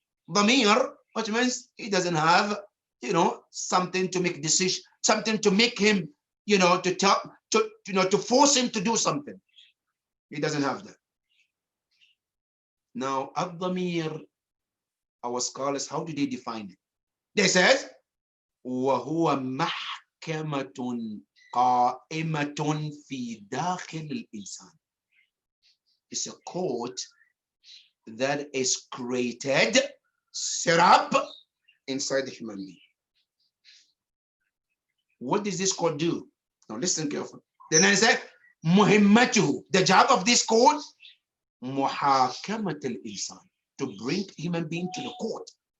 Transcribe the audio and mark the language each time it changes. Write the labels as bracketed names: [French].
[English] Dhamir, which means he doesn't have, you know, something to make decision, something to make him, you know, to force him to do something. He doesn't have that. Now, ad-dhamir, our scholars, how do they define it? [Arabic] They said, وَهُوَ مَحْكَمَةٌ قَائِمَةٌ فِي دَاخِلِ الْإِنسَانِ. [English] It's a court that is created, set up inside the human being. What does this court do? Now listen carefully. Then I said, muhimmatuhu, the job of this court, [Arabic] muhakamat al-insan, [English] to bring human being to the court.